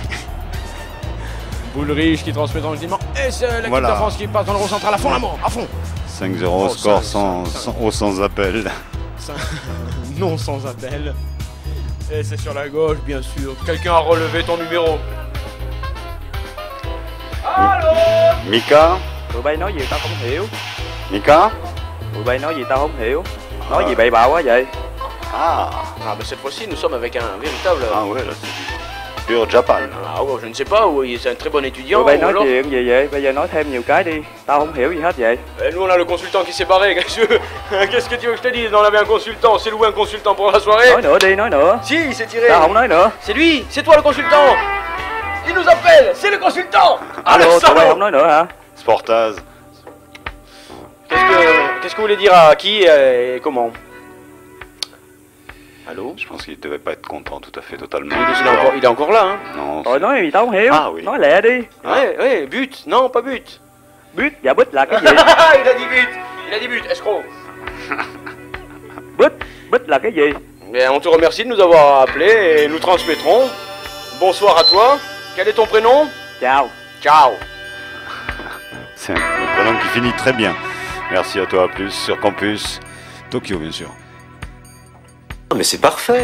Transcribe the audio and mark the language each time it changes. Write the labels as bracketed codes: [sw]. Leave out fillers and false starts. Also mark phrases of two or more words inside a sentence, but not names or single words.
[fr] Boulrich qui transmet tranquillement. Et c'est l'équipe de France qui passe dans le rond central à fond, à fond. 5-0 score sans appel. Non sans appel. Et c'est sur la gauche, bien sûr. Quelqu'un a relevé ton numéro. Allô? Mika? [vi] Tụi bay nói gì tao không hiểu. Mika? Tụi bay nói gì tao không hiểu. Nói gì bậy bạ quá vậy? [fr] Ah, mais cette fois-ci, nous sommes avec un véritable... Ah ouais, là c'est pur Japan. Ah ouais, je ne sais pas, oui, c'est un très bon étudiant. [vi] Tụi bay nói chuyện gì vậy? Bây giờ nói thêm nhiều cái đi. Tao không hiểu gì hết vậy. [fr] Et nous on a le consultant qui s'est barré, qu'est-ce que tu veux que je te dise? On avait un consultant, c'est loué un consultant pour la soirée. [vi] Nói nữa đi, nói nữa. [fr] Si, il s'est tiré. [vi] Tao không nói nữa. [fr] C'est lui, c'est toi le consultant. Il nous appelle, c'est le consultant. Allô, [vi] tụi bay không nói nữa hả? [fr] Sportaz. Qu'est-ce que vous voulez dire à qui et comment? Allô? Je pense qu'il devait pas être content tout à fait, totalement. Il est encore là, hein? Non. [vi] Rồi nói gì tao không hiểu. [fr] Ah oui. [vi] Nói lẹ đi. [fr] Ouais, but. Non, pas but. But, [vi] dạ bit là cái gì? [fr] Il a dit but, escroc. [vi] Bit là cái gì? [fr] Bien, on te remercie de nous avoir appelés et nous transmettrons. Bonsoir à toi. Quel est ton prénom? Ciao. Ciao. C'est un prénom qui finit très bien. Merci à toi, à plus sur campus Tokyo, bien sûr. Mais c'est parfait.